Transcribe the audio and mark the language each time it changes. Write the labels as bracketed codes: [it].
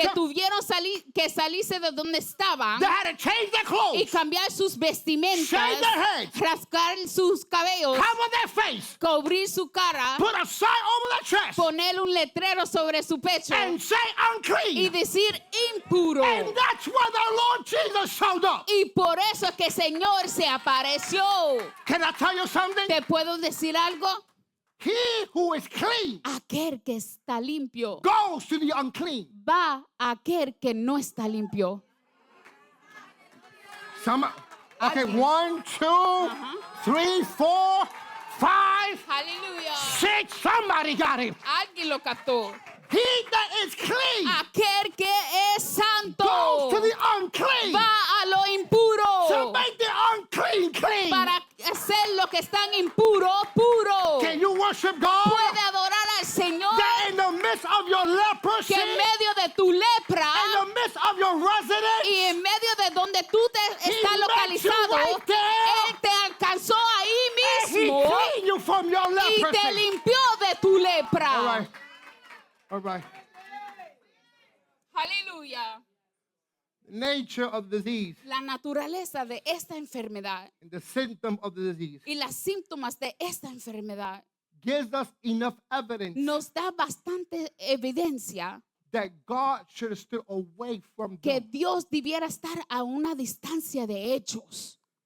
[es] que tuvieron que salirse de donde estaban [en] that had to change their [es] y [en] clothes, [es] cambiar sus vestimentas, [en] shave their heads, [es] rascar sus cabellos, [en] cover their face, [es] cubrir su cara, [en] put a sign over their chest, [es] poner un letrero sobre su pecho [en] and say [es] y [en] unclean. [es] decir impuro. [en] And that's why the Lord Jesus showed up. [es] Y por eso es que el Señor se apareció. [en] Can I tell you something? [es] ¿Te puedo decir algo? [en] He who is clean [es] Aquel que está limpio [en] goes to the unclean. [es] va a aquel que no está limpio. [en] Okay, [es] Alguien. [en] 1, 2, 3, 4, 5, [es] Aleluya. [en] 6. Somebody got him. [es] Alguien lo captó. [en] He that is clean [es] Aquel que es santo [en] goes to the unclean. [es] va a lo impuro [en] To make the unclean clean. [es] para hacer lo que están impuro, puro. [en] Can you worship God? [es] Puede adorar al Señor [en] That in the midst of your leprosy, [es] que en medio de tu lepra [en] in the midst of your residence, [es] y en medio de donde tú te estás [en] met you [es] localizado, [en] right there. [es] Él te alcanzó ahí [en] and He [es] mismo [en] cleaned you from your [es] y te [en] leprosy. [es] limpió de tu lepra. [en] All right. All right. [es] Aleluya. [en] Nature of the disease [es] La naturaleza de esta enfermedad [en] and the symptom of the disease [es] y las síntomas de esta enfermedad [en] gives us enough evidence [es] nos da bastante evidencia [en] that God should have stood away from [es] que [en] them. [es] Dios debiera estar a una distancia de ellos.